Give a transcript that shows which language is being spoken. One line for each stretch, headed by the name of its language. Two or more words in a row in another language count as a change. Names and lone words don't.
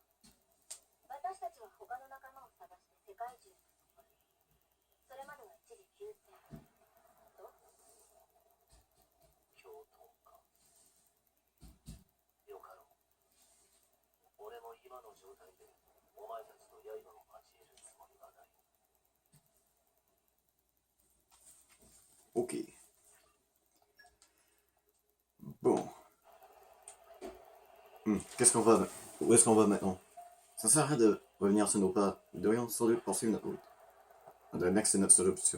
Japanese: 私たちは他の仲間を探して世界中に残る。それまでは一時休戦。と共闘か。よかろう。俺も今の状態でお前たちの刃を交えるつもりはない。
French: Ok. Bon. Qu'est-ce qu'on va... Où est-ce qu'on va maintenant? Ça sert à rien de revenir sur nos pas. Nous devrions sans doute poursuivre notre route. On devrait maxer notre solution.